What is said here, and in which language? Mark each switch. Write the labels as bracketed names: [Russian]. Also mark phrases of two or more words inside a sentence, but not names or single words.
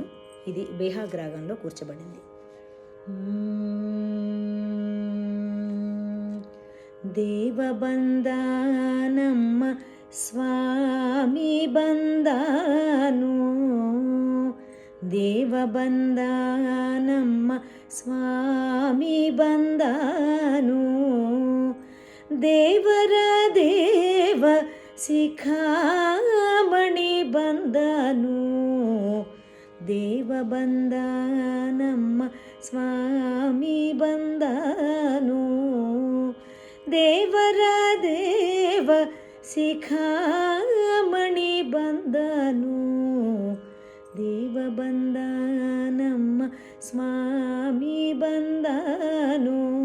[Telugu] ఇది బేహాగ్ రాగంలో కూర్చబడింది. [Kannada] ದೇವಬಂದನಮ್ಮ ಸ್ವಾಮಿ ಬಂದನು, ದೇವಬಂದನಮ್ಮ ಸ್ವಾಮಿ ಬಂದನು, ದೇವರ ದೇವ ಶಿಖಾಮಣಿ ಬಂದನು, ದೇವ ಬಂದನಮ್ಮ ಸ್ವಾಮಿ ಬಂದನು, ದೇವರ ದೇವ ಶಿಖಾಮಣಿ ಬಂದನು, ದೇವ ಬಂದನಮ್ಮ ಸ್ವಾಮಿ ಬಂದನು.